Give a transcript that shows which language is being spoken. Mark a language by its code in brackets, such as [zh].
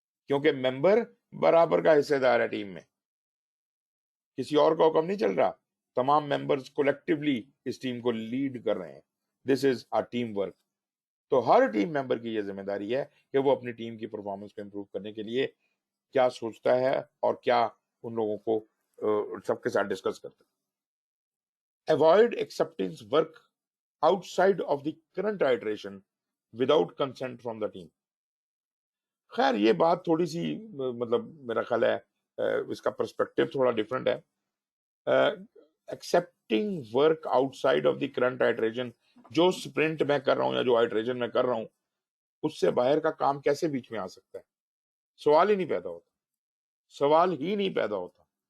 [ur] کیونکہ ممبر برابر کا حصے دار ہے ٹیم میں، کسی اور کا حکم نہیں چل رہا، تمام ممبرز کولیکٹیولی اس ٹیم کو لیڈ کر رہے ہیں. [en] This is a team work. [ur] تو ہر ٹیم ممبر کی یہ ذمہ داری ہے کہ وہ اپنی ٹیم کی پرفارمنس کو امپروو کرنے کے لیے کیا سوچتا ہے اور کیا ان لوگوں کو سب کے ساتھ ڈسکس کرتا ہے. [en] Avoid accepting work outside of the current iteration without consent from the team. [ur] خیر یہ بات تھوڑی سی مطلب میرا خیال ہے اس کا پرسپیکٹو تھوڑا ڈفرینٹ ہے. [en] expecting work outside of the current iteration, [ur] جو سپرنٹ میں کر رہا ہوں یا جو آئٹریشن میں کر رہا ہوں، اس سے باہر کا کام کیسے بیچ میں آ سکتا ہے؟ سوال ہی نہیں پیدا ہوتا، سوال ہی نہیں پیدا ہوتا.